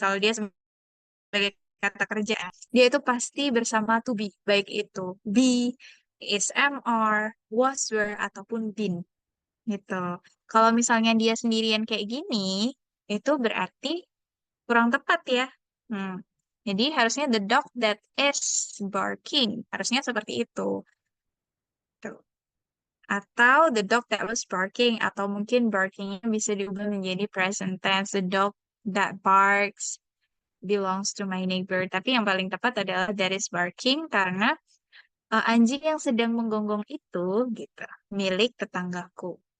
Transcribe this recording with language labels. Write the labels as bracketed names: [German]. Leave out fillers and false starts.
[Indonesian] Kalau dia sebagai kata kerja, dia itu pasti bersama to be, baik itu be, is, am, are, was, were, ataupun been. Gitu. Kalau misalnya dia sendirian kayak gini, itu berarti kurang tepat ya. Hmm. Jadi harusnya [English] the dog that is barking. [Indonesian] Harusnya seperti itu. Tuh. Atau [English] the dog that was barking. [Indonesian] Atau mungkin barkingnya bisa diubah menjadi present tense. [English] The dog that barks belongs to my neighbor. [Indonesian] Tapi yang paling tepat adalah [English] that is barking [Indonesian] karena anjing yang sedang menggonggong itu gitu milik tetanggaku.